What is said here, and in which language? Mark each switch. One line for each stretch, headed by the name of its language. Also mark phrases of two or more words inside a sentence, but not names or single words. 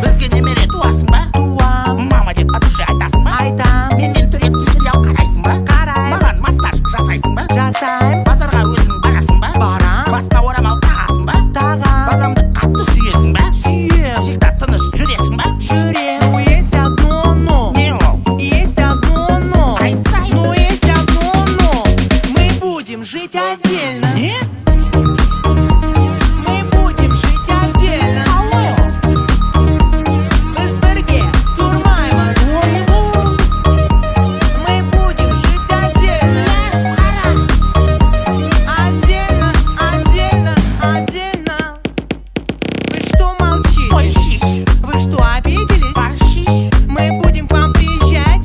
Kazakh: Бізге немере туасың ба? Туам. Мама деп
Russian: от души
Kazakh: айтасың ба? Айтам. Менен
Russian: турецкий сериал
Kazakh: қарайсың ба? Қарайм. Маған массаж жасайсың ба? Жасайм. Базарға өзің барасың ба? Барам. Басына орамал тағасың ба? Тағам. Баламды қатты сүйесің ба? Сүйем. Всегда тыныш жүресің ба? Жүрем.
Russian: Но есть одно но.
Kazakh: Не ол?
Russian: Есть одно но.
Kazakh: Айтсай.
Russian: Но есть одно но. Мы будем жить отдельно.
Kazakh: Не?
Russian: Мы будем жить отдельно.
Kazakh: Біз бірге тұрмаймыз.
Russian: Мы будем жить отдельно. Отдельно, отдельно, отдельно. Вы что молчите? Ой, щищ. Вы что, обиделись? Борщищ. Мы будем к вам приезжать,